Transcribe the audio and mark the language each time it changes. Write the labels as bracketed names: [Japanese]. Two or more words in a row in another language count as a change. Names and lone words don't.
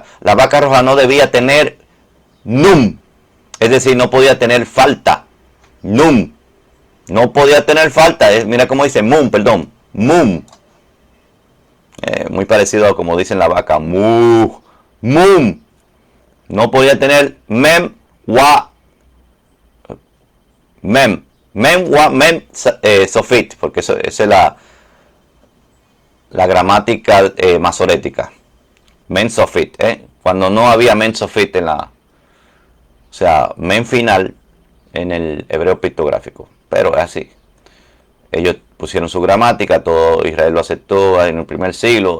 [Spanish] La vaca roja no debía tener num, es decir, no podía tener falta. Num, no podía tener falta. Mira cómo dice mum, perdón, mum. Muy parecido a como dicen la vaca, mu, mum. No podía tener mem, wa, [Hebrew] מם סופית, [Spanish] porque esa es la gramática masorética. [Hebrew] מם סופית, [Spanish] cuando no había [Hebrew] מם סופית [Spanish] o sea, men final en el hebreo pictográfico, pero es así. Ellos pusieron su gramática, todo Israel lo aceptó en el primer siglo.